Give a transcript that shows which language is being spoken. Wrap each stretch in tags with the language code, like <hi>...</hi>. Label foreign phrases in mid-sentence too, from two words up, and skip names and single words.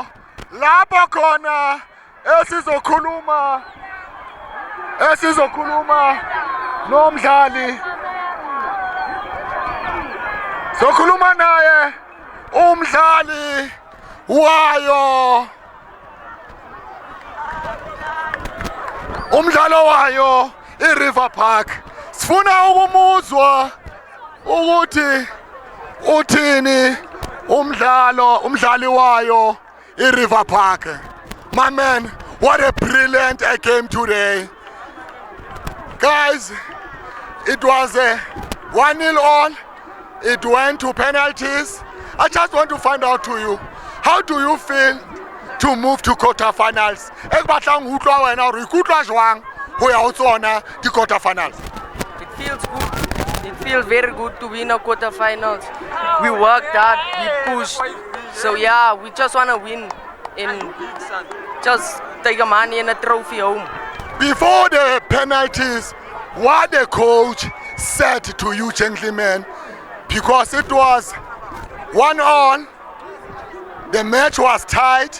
<zu>Lapho khona esizokhuluma nomdlali, sokhuluma naye umdlali wayo, umdlalo wayo i-River Park. Sifuna ukumuzwa ukuthi uthini umdlali wayo i-River Park.</zu> <en>My man, what a brilliant game today. Guys, it was a 1-0 all. It went to penalties. I just want to find out to you, how do you feel to move to quarterfinals?</en> <st>Ekbatlang utlwa wena re ikutlwa jwang ho ya ho tsona di quarterfinals?</st> <en>It feels good. It feels very good to win a quarterfinals. We worked hard, we pushed. So yeah, we just want to win and just take a money and a trophy home. Before the penalties, what the coach said to you gentlemen, because it was 1-1, the match was tight.</en>